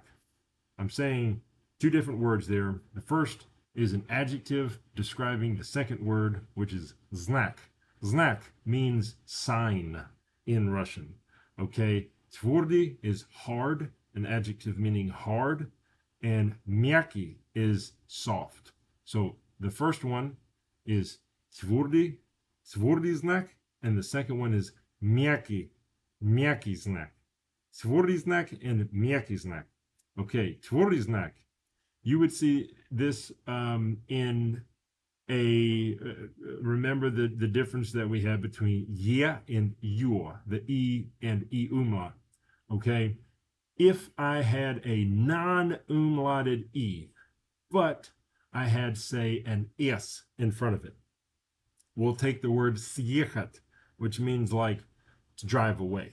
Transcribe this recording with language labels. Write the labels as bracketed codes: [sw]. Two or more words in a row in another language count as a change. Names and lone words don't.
[en] I'm saying two different words there. The first is an adjective describing the second word, which is znak. Znak means sign in Russian. Okay, tvrdy is hard, an adjective meaning hard, and myaki is soft. So the first one is tvrdy, [ru] твёрдый знак, [en] and the second one is myaki, [ru] мягкий знак. Твёрдый знак [en] and [ru] мягкий знак. [en] Okay, [ru] твёрдый знак. [en] You would see this in remember the difference that we have between yeah and your, the e and e umlaut. Okay, if I had a non-umlauted e, but I had, say, an s in front of it, we'll take the word siyechat, which means like to drive away.